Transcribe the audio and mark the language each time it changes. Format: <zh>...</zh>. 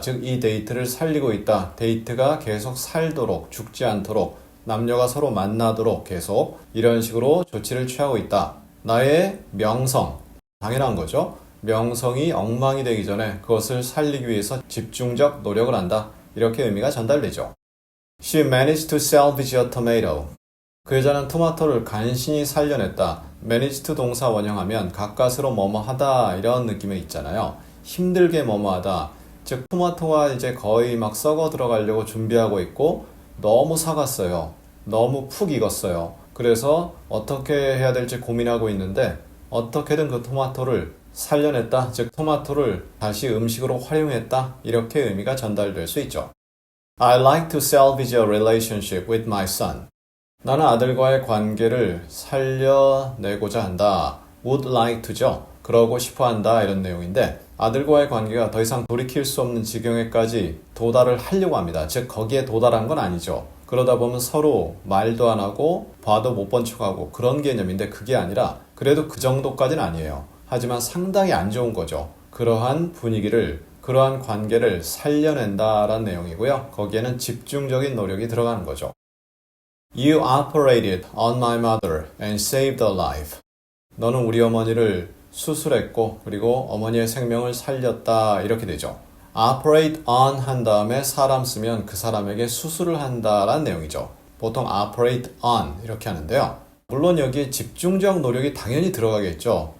<ko>즉 이 데이트를 살리고 있다. 데이트가 계속 살도록 죽지 않도록 남녀가 서로 만나도록 계속 이런 식으로 조치를 취하고 있다. 나의 명성, 당연한 거죠. 명성이 엉망이 되기 전에 그것을 살리기 위해서 집중적 노력을 한다. 이렇게 의미가 전달되죠.</ko> <en>She managed to salvage a tomato.</en> <ko>그 여자는 토마토를 간신히 살려냈다. manage to 동사 원형하면 가까스로 뭐뭐 하다 이런 느낌이 있잖아요. 힘들게 뭐뭐 하다. 즉 토마토가 이제 거의 막 썩어 들어가려고 준비하고 있고 너무 삭았어요. 너무 푹 익었어요. 그래서 어떻게 해야 될지 고민하고 있는데 어떻게든 그 토마토를 살려냈다. 즉 토마토를 다시 음식으로 활용했다. 이렇게 의미가 전달될 수 있죠.</ko> <en>I like to salvage a relationship with my son.</en> <ko>나는 아들과의 관계를 살려내고자 한다. would like to죠. 그러고 싶어 한다. 이런 내용인데 아들과의 관계가 더 이상 돌이킬 수 없는 지경에까지 도달을 하려고 합니다. 즉 거기에 도달한 건 아니죠. 그러다 보면 서로 말도 안 하고 봐도 못 본 척하고 그런 개념인데 그게 아니라 그래도 그 정도까지는 아니에요. 하지만 상당히 안 좋은 거죠. 그러한 분위기를 그러한 관계를 살려낸다라는 내용이고요. 거기에는 집중적인 노력이 들어가는 거죠.</ko> <en>You operated on my mother and saved her life.</en> <ko>너는 우리 어머니를 수술했고 그리고 어머니의 생명을 살렸다 이렇게 되죠. operate on 한 다음에 사람 쓰면 그 사람에게 수술을 한다라는 내용이죠. 보통 operate on 이렇게 하는데요. 물론 여기에 집중적 노력이 당연히 들어가겠죠.</ko>